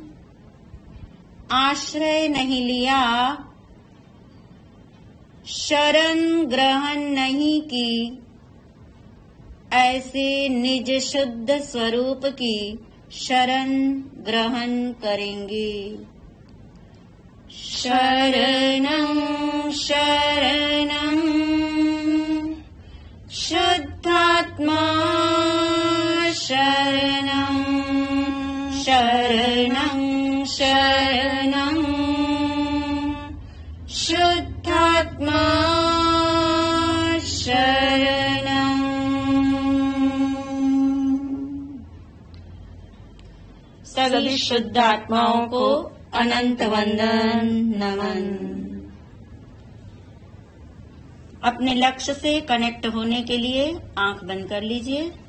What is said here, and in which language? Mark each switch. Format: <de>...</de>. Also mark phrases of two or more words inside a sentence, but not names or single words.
<hi>आश्रय नहीं लिया शरण ग्रहण नहीं की ऐसे निज शुद्ध स्वरूप की शरण ग्रहण करेंगे</hi> <sa>शरणं शरणं शुद्धात्मा शरणं शरणं शरणं शुद्धात्मा शरणं</sa> <hi>सभी शुद्ध आत्माओं को अनंत वंदन नमन। अपने लक्ष्य से कनेक्ट होने के लिए आंख बंद कर लीजिए।</hi>